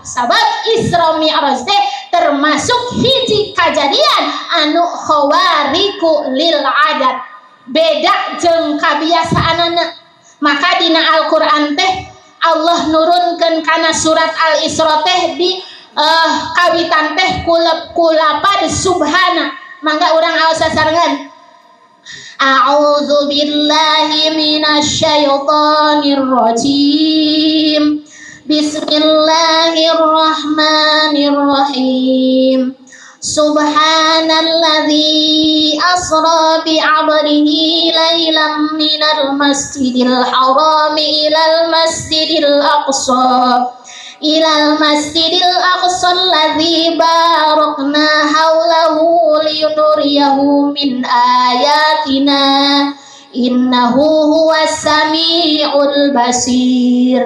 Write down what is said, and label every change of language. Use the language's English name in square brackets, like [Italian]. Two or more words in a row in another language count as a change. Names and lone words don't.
[Sundanese] Sabab Isra Mi'raj teh termasuk hiji kajadian anu [Arabic] خوارق للعادة, [Sundanese] beda jeung kabiasaanana. Maka dina Al-Qur'an teh Allah nurunkeun kana surat Al-Isra teh di kawitan teh kulapad subhana. Mangga urang aos sasarengan. [Arabic] أعوذ بالله من الشيطان الرجيم. بسم الله الرحمن الرحيم. سبحان الذي أسرى بعبده ليلا من المسجد الحرام إلى المسجد الأقصى الذي باركنا حوله لنريه من آياتنا إنه هو السميع البصير.